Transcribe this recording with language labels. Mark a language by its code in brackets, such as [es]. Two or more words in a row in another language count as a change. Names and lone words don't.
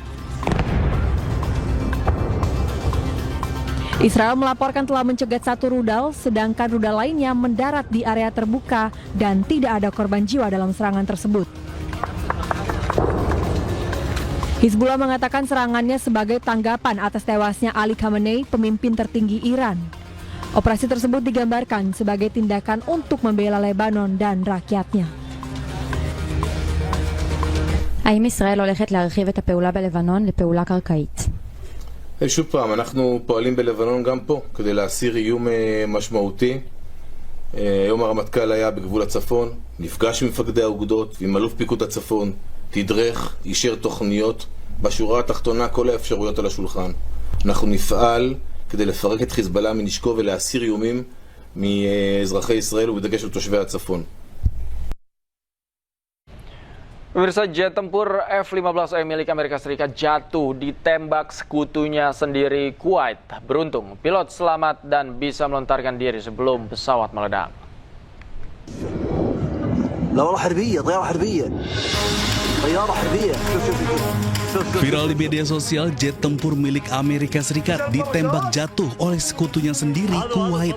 [id] Israel melaporkan telah mencegat satu rudal, sedangkan rudal lainnya mendarat di area terbuka dan tidak ada korban jiwa dalam serangan tersebut. Hizbullah mengatakan serangannya sebagai tanggapan atas tewasnya Ali Khamenei, pemimpin tertinggi Iran. Operasi tersebut digambarkan sebagai tindakan untuk membela Lebanon dan rakyatnya. [he] האם ישראל הולכת להרחיב את הפעולה בלבנון לפעולה קרקעית? שוב פעם, אנחנו פועלים בלבנון גם פה כדי להסיר איום משמעותי. היום הרמטכ"ל היה בגבול הצפון, נפגש עם מפקדי האוגדות ועם אלוף פיקוד הצפון, תדרך, אישר תוכניות, בשורה התחתונה כל האפשרויות על השולחן. אנחנו נפעל כדי לפרק את חיזבאללה מנשקו ולהסיר איומים מאזרחי ישראל ובדגש על תושבי הצפון. [id] Pemirsa, jet tempur F-15E milik Amerika Serikat jatuh ditembak sekutunya sendiri Kuwait. Beruntung, pilot selamat dan bisa melontarkan diri sebelum pesawat meledak. Viral di media sosial, jet tempur milik Amerika Serikat ditembak jatuh oleh sekutunya sendiri, Kuwait.